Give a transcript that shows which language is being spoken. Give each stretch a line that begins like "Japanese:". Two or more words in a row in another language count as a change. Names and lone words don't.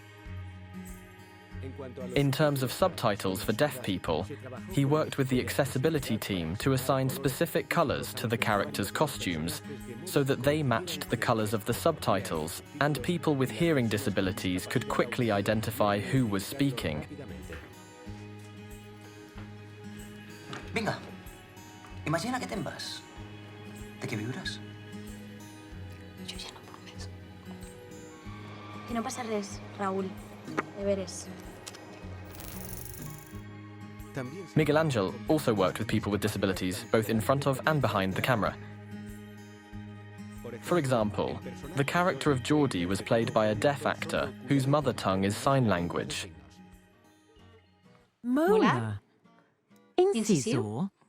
English: In terms of subtitles for deaf people, he worked with the accessibility team to assign specific colors to the characters' costumes so that they matched the colors of the subtitles and people with hearing disabilities could quickly identify who was speaking.
Catalan: Vinga, imagina que te'n vas. De què viuràs? Jo ja no puc més. Que no passa res, Raúl. De veres.
English: Miguel Angel also worked with people with disabilities, both in front of and behind the camera. For example, the character of Geordie was played by a deaf actor whose mother tongue is sign language.
Catalan: Mola. Incisor.